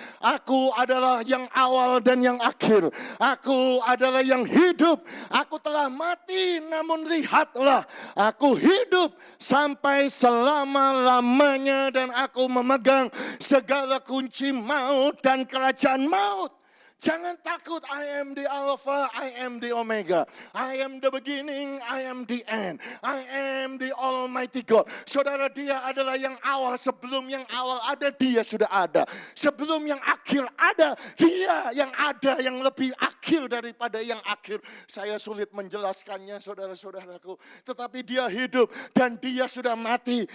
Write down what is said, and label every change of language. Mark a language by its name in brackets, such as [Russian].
[Indonesian] Aku adalah yang awal dan yang akhir. Aku adalah yang hidup. Aku telah mati namun lihatlah, aku hidup sampai selama-lamanya dan aku memegang segala kunci maut dan kerajaan maut. Jangan takut, [English] I am the Alpha, I am the Omega. I am the beginning, I am the end. I am the Almighty God. [Indonesian] Saudara, dia adalah yang awal. Sebelum yang awal ada, dia sudah ada. Sebelum yang akhir ada, dia yang ada, yang lebih akhir daripada yang akhir. Saya sulit menjelaskannya saudara-saudaraku. Tetapi dia hidup dan dia sudah mati.